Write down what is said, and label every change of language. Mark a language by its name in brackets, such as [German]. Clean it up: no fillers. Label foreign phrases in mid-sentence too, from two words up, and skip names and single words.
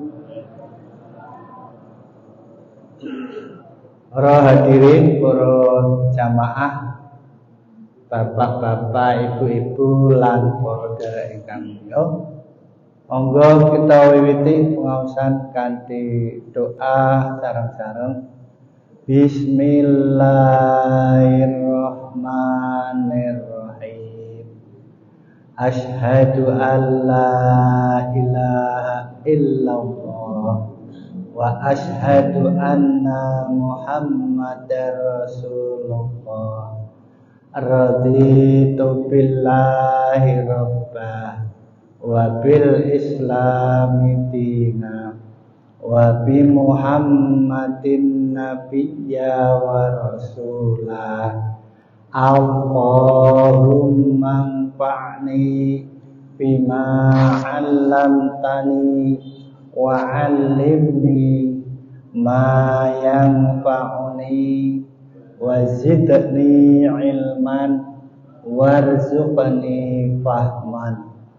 [Javanese] Para hadirin, para jamaah, bapak-bapak, ibu-ibu, lan para sedherek ingkang mulya. Monggo kita wiwiti pengaosan kanthi doa sareng-sareng. [Arabic] بسم الله الرحمن الرحيم. أشهد أن لا إله إلا الله وأشهد أن محمدا رسول الله. رضيت بالله ربا وبالإسلام دينا وبمحمد نبيا ورسولا. اللهم انفعني بما علمتني وعلمني ما ينفعني وزدني علما وارزقني فهما.